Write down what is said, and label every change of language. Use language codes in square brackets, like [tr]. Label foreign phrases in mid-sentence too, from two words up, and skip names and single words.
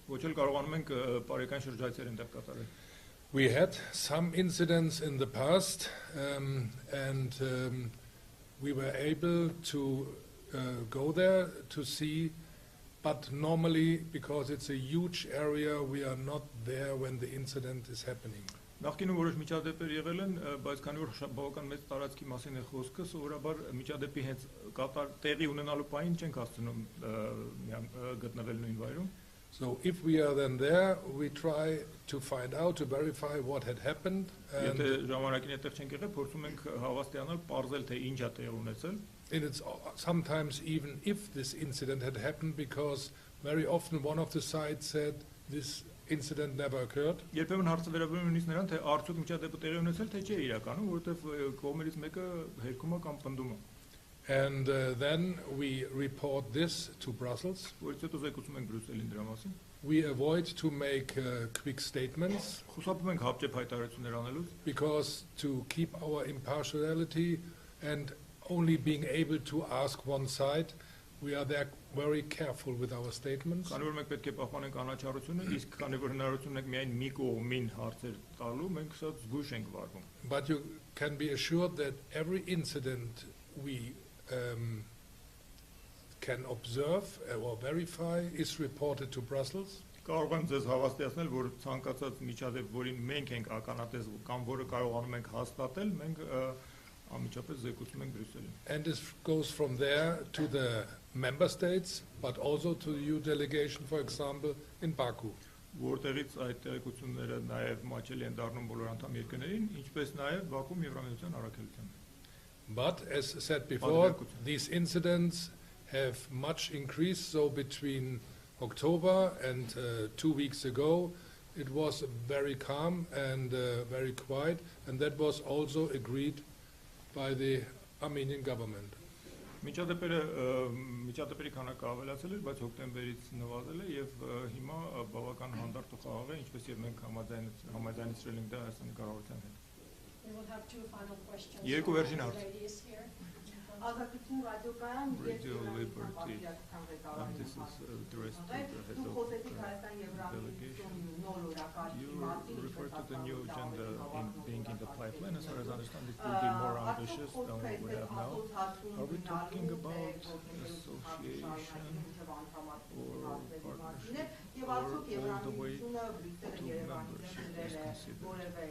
[en] We had some incidents in the past and we were able to go there to see, but normally because it's a huge area we are not there when the incident is happening. [hy] Նախկինում որոշ միջադեպեր եղել են, բայց քանի որ բավական մեծ տարածքի մասին է խոսքը, սովորաբար միջադեպի հենց տեղի ունենալու պահին չենք հասցնում գտնվել նույն վայրում։ [en] So if we are then there, we try to find out, to verify what had happened. [hy] Եթե ժամանակին այդտեղ չենք եղել, փորձում ենք հավաստիանալ, պարզել թե ինչ է տեղի ունեցել։ [en] And it's sometimes even if this incident had happened, because very often one of the sides said this incident never occurred. [hy] Երբեմն հարցը վերաբերում է նույնիսկ նրան, թե արդյոք միջադեպը տեղի ունեցել, թե չէ իրականում, որովհետև կողմերից մեկը հերքում է կամ պնդում է։ [en] And then we report this to Brussels. [hy] Որից հետո զեկուցում ենք Բրյուսելին դրա մասին։ [en] We avoid to make quick statements. [hy] Խուսափում ենք հապճեպ հայտարարություններ անելուց։ [en] Because to keep our impartiality and only being able to ask one side, we are there very careful with our statements. [hy] Քանի որ մենք պետք է պահպանենք անաչառությունը, իսկ քանի որ հնարավորություն ունենք միայն մի կողմին հարցեր տալու, մենք շատ զգույշ ենք վարվում։ [en] But you can be assured that every incident we can observe or verify is reported to Brussels. [hy] Կարող եմ ձեզ հավաստիացնել, որ ցանկացած միջադեպ, որին մենք ենք ականատես կամ որը կարողանում ենք հաստատել, մենք անմիջապես զեկուցում ենք Բրյուսելին։ [en] And this goes from there to the member states, but also to the EU delegation, for example, in Baku. [hy] Որտեղից այդ տեղեկությունները նաև մաչելի են դառնում բոլոր անդամ երկրներին, ինչպես նաև Բաքվում Եվրամիության առաքելության։ [en] But as said before, these incidents have much increased. So between October and 2 weeks ago, it was very calm and very quiet, and that was also agreed by the Armenian government. [hy] Միջադեպերի քանակը ավելացել էր, բայց հոկտեմբերից նվազել է եւ հիմա բավական հանդարտ ու խաղաղ է, ինչպես եւ մենք համաձայնեցրել ենք դա Հայաստանի կառավարության հետ։ [en] We will have two final questions. [hy] Երկու վերջին հարց։ Ազատություն ռադիոկայան [en] Radio Liberty. And this is addressed to the head of the delegation. You refer to the new agenda being in the pipeline. As far as I understand, it will be more ambitious than what we have now. Are we talking about association or partnership or all the way to membership is considered?